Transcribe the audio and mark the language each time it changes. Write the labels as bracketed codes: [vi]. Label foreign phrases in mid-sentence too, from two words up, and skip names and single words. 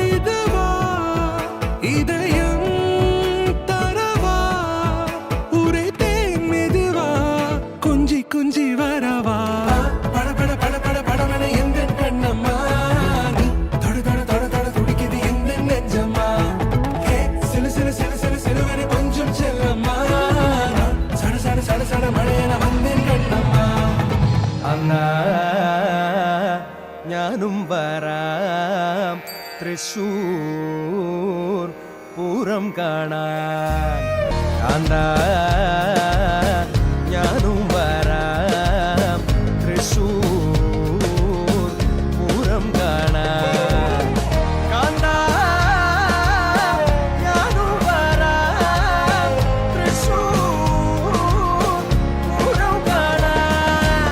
[ta] இதுவா இதயம் தரவா உரைத்தேன் மெதுவா கொஞ்சி கொஞ்சி வரவா பட பட பட பட படவன எந்தன் கண்ணம்மா நீ தொட தொட தொட தொட துடிக்குது எந்தன் நெஞ்சம்மா ஹே சிலு சிலு சிலு சிலு சிலுவென கொஞ்சம் செல்லம்மா நான் சட சட சட சட மழையென வந்தேன் கண்ணம்மா [ml] അന്നാ ഞാനും വരാം തൃശൂർ പൂരം കാണാൻ കാന്താ ഞാനും വരാം തൃശൂർ പൂരം കാണാൻ കാന്താ ഞാനും വരാം തൃശൂർ പൂരം കാണാൻ